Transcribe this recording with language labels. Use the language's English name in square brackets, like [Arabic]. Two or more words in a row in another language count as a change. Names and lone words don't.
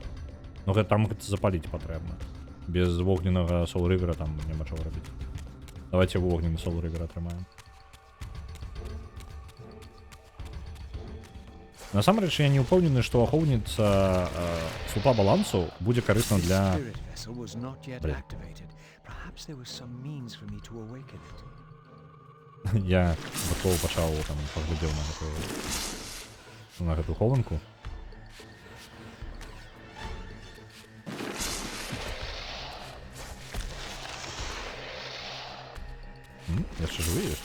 [Belarusian] Ну, там гэта запаліць патрэбна. Без вогненнага соул-рывера там няма чаго рабіць. Давайте вогненны соул-рывер атрымаем. Насамрэч, я не ўпэўнены, што ахоўніца слупа балансу будзе карысна для... [English] Spirit vessel was not yet [Belarusian] Блин. [English] activated. Perhaps there was some means for me to awaken it. [Belarusian] Я такого пачаў там паглядзеў на гэту хованку. Яшчэ жывы ёсць?